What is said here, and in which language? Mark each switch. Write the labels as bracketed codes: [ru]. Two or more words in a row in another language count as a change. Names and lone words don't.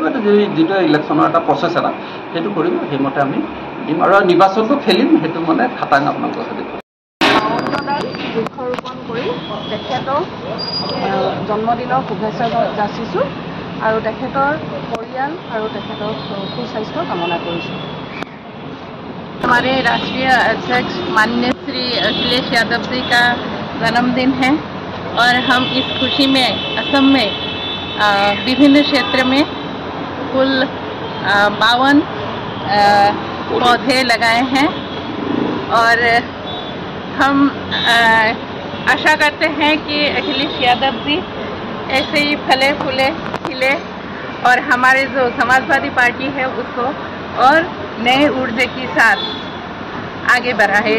[as] যিটো ইলেকশ্যনৰ এটা প্ৰচেছ এটা, সেইটো কৰিব, সেইমতে আমি দিম আৰু নিৰ্বাচনটো খেলিম। সেইটো মানে খাটাং আপোনালোকৰ সৈতে বৃক্ষৰোপণ কৰি তেখেতক জন্মদিনৰ শুভেচ্ছা যাচিছোঁ আৰু তেখেতৰ পৰিয়াল আৰু তেখেতৰ সুস্বাস্থ্য কামনা কৰিছোঁ। [hi] हमारे राष्ट्रीय अध्यक्ष माननीय श्री अखिलेश यादव जी का जन्मदिन है और हम इस खुशी में असम में विभिन्न क्षेत्र में कुल 52 पौधे लगाए हैं और हम आशा करते हैं कि अखिलेश यादव जी ऐसे ही फले फूले खिले और हमारे जो समाजवादी पार्टी है उसको और नए ऊर्जा के साथ आगे बढ़ाए।